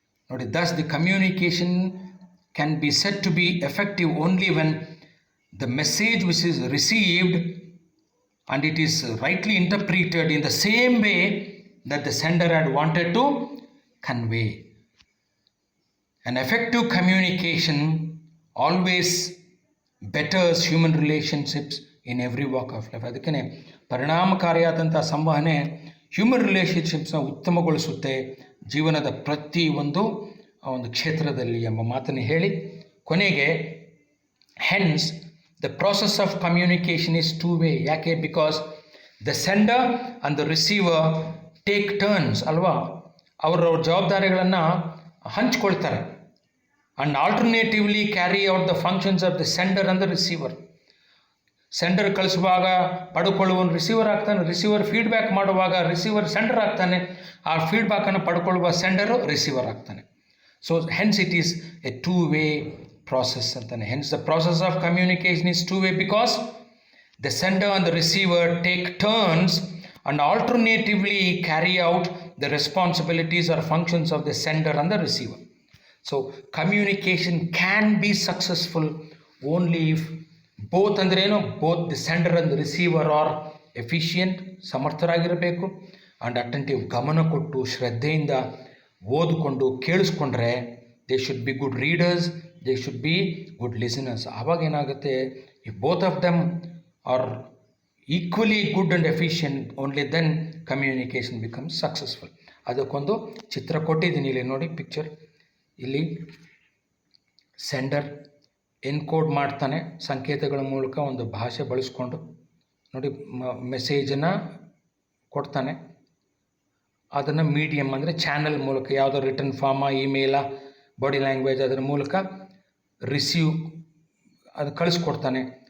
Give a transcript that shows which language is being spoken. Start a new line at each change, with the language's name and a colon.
English: ನೋಡಿ, thus the communication can be said to be effective only when the message which is received and it is rightly interpreted in the same way that the sender had wanted to convey. An effective communication always betters human relationships in every walk of life.
Kannada: ಅದಕ್ಕೆ ಪರಿಣಾಮಕಾರಿಯಾದಂಥ ಸಂವಹನೆ human ರಿಲೇಷನ್ಶಿಪ್ಸ್ನ ಉತ್ತಮಗೊಳಿಸುತ್ತೆ ಜೀವನದ ಪ್ರತಿ ಒಂದು ಕ್ಷೇತ್ರದಲ್ಲಿ ಎಂಬ ಮಾತನ್ನು ಹೇಳಿ ಕೊನೆಗೆ
English: Hence the process of communication is two way.
Kannada: ಯಾಕೆ?
English: because the sender and the receiver take turns
Kannada: ಅಲ್ವಾ, ಅವರವ್ರ ಜವಾಬ್ದಾರಿಗಳನ್ನು ಹಂಚ್ಕೊಳ್ತಾರೆ.
English: and alternatively carry out the functions of the sender and the receiver.
Kannada: Sender ಕಳಿಸುವಾಗ ಪಡ್ಕೊಳ್ಳುವನು ರಿಸೀವರ್ ಆಗ್ತಾನೆ, ರಿಸೀವರ್ ಫೀಡ್ಬ್ಯಾಕ್ ಮಾಡುವಾಗ receiver sender ಆಗ್ತಾನೆ, ಆ ಫೀಡ್ಬ್ಯಾಕನ್ನು ಪಡ್ಕೊಳ್ಳುವ ಸೆಂಡರು receiver ಆಗ್ತಾನೆ.
English: So hence it is a two way process ಅಂತಾನೆ. Hence the process of communication is two way because the sender and the receiver take turns and alternatively carry out the responsibilities or functions of the sender and the receiver. So communication can be successful only if both both the sender and the receiver are efficient,
Kannada: ಸಮರ್ಥರಾಗಿರಬೇಕು,
English: and attentive,
Kannada: ಗಮನ ಕೊಟ್ಟು ಶ್ರದ್ಧೆಯಿಂದ ಓದಿಕೊಂಡು ಕೇಳಿಸ್ಕೊಂಡ್ರೆ
English: they should be good readers, they should be good listeners.
Kannada: ಆವಾಗ ಏನಾಗುತ್ತೆ,
English: if both of them are equally good and efficient, only then communication becomes successful.
Kannada: ಅದಕ್ಕೊಂದು ಚಿತ್ರ ಕೊಟ್ಟಿದ್ದೀನಿ, ಇಲ್ಲಿ ನೋಡಿ ಪಿಕ್ಚರ್. ಇಲ್ಲಿ ಸೆಂಡರ್ ಎನ್ಕೋಡ್ ಮಾಡ್ತಾನೆ ಸಂಕೇತಗಳ ಮೂಲಕ, ಒಂದು ಭಾಷೆ ಬಳಸ್ಕೊಂಡು ನೋಡಿ ಮೆಸೇಜನ್ನು ಕೊಡ್ತಾನೆ. ಅದನ್ನು ಮೀಡಿಯಮ್ ಅಂದರೆ ಚಾನಲ್ ಮೂಲಕ, ಯಾವುದೋ ರಿಟರ್ನ್ ಫಾರ್ಮಾ, ಇಮೇಲ, ಬಾಡಿ ಲ್ಯಾಂಗ್ವೇಜ್, ಅದರ ಮೂಲಕ ರಿಸೀವ್ ಅದು ಕಳಿಸ್ಕೊಡ್ತಾನೆ.